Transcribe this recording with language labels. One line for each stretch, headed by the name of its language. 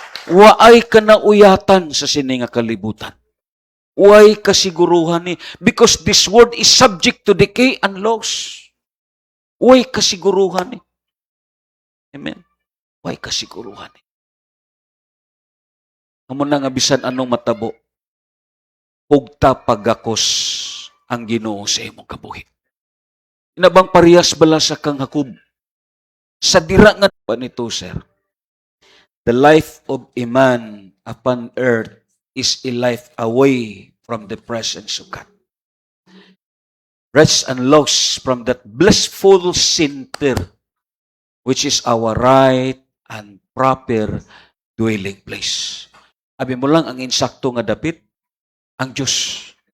Hiligaynon: Waay ka na uyatan sa sini nga kalibutan. Waay kasiguruhan ni,
English: because this world is subject to decay and loss.
Hiligaynon: Waay kasiguruhan ni. Amen. Waay kasiguruhan ni. Amo na nga bisan anong matabo, hugta pagakos ang Ginoo sa imong kabuhi. Inabang parehas bala sa kang Hakob. Sa dira nga pa nito, sir,
English: the life of a man upon earth is a life away from the presence of God. Rest and loss from that blissful center, which is our right and proper dwelling place.
Hiligaynon: Abi mo lang ang insakto nga dapit, ang Diyos.